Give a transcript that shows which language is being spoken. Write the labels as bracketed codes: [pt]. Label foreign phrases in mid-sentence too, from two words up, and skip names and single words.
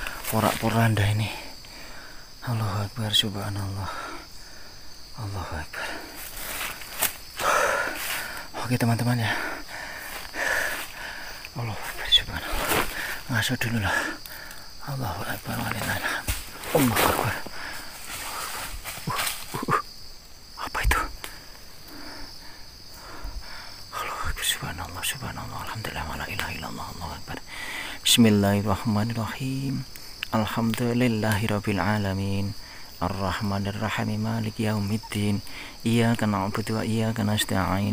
[id] porak-poranda ini. [ar] الله أكبر، سبحان الله. الله أكبر. [id] Oke teman-teman ya. [ar] الله أكبر، سبحان الله. [id] Ngaso dulu lah. [ar] الله أكبر، ولله الحمد. الله أكبر. [id] Apa itu? [ar] الله أكبر، سبحان الله، سبحان الله، الحمد لله، ولا إله إلا الله، الله أكبر. بسم الله الرحمن الرحيم. الحمد لله رب العالمين. الرحمن الرحيم، مالك يوم الدين. إياك نعبد وإياك نستعين.